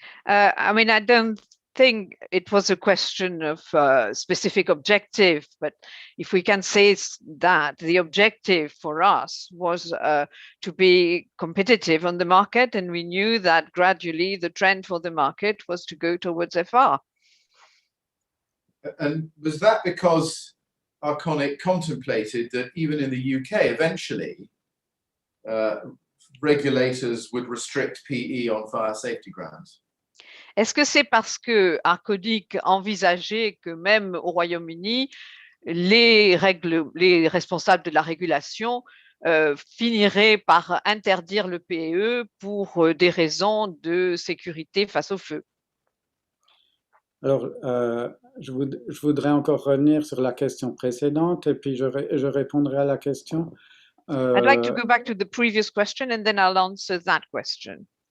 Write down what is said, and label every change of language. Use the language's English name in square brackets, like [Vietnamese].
[English] I mean, I don't think it was a question of specific objective, but if we can say that the objective for us was to be competitive on the market, and we knew that gradually the trend for the market was to go towards FR. And was that because Arconic contemplated that even in the UK, eventually, regulators would restrict PE on fire safety grounds? [French] Est-ce que c'est parce que Arconic envisageait que même au Royaume-Uni, les responsables de la régulation finiraient par interdire le PE pour des raisons de sécurité face au feu? Alors, je voudrais encore revenir sur la question précédente et puis je répondrai à la question. [English] I'd like to go back to the previous question and then I'll answer that question.